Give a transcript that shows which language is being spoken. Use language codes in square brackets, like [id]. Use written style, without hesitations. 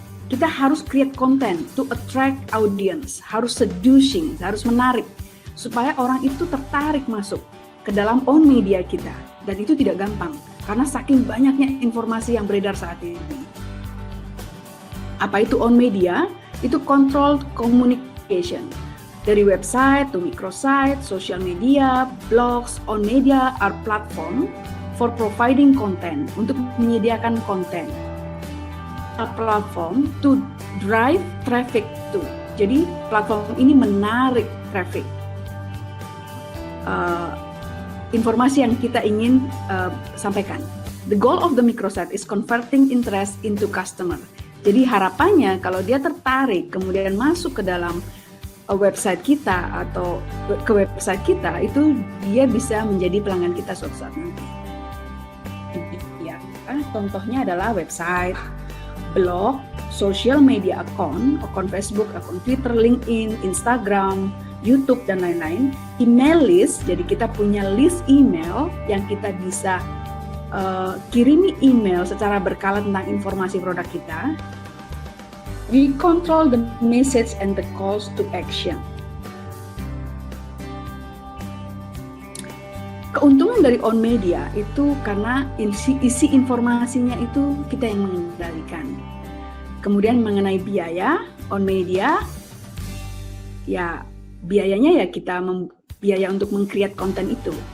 [id] Kita harus [en] create content to attract audience, [id] harus seducing, harus menarik supaya orang itu tertarik masuk ke dalam own media kita. Dan itu tidak gampang karena saking banyaknya informasi yang beredar saat ini. Apa itu own media? [en] Itu controlled communication. Dari website to microsite, social media, blogs, own media are platform for providing content, untuk menyediakan konten. A platform to drive traffic to. [id] Jadi platform ini menarik traffic. Informasi yang kita ingin sampaikan. [en] The goal of the microsite is converting interest into customer. [id] Jadi harapannya kalau dia tertarik kemudian masuk ke dalam website kita atau ke website kita, itu dia bisa menjadi pelanggan kita suatu saat nanti. Ya, contohnya adalah website, blog, social media akun Facebook, akun Twitter, LinkedIn, Instagram, YouTube, dan lain-lain. Email list, jadi kita punya list email yang kita bisa kirimi email secara berkala tentang informasi produk kita. [en] We control the message and the calls to action. [id] Keuntungan dari own media itu karena isi informasinya itu kita yang mengendalikan. Kemudian mengenai biaya, own media, ya biayanya ya kita biaya untuk meng-create konten itu.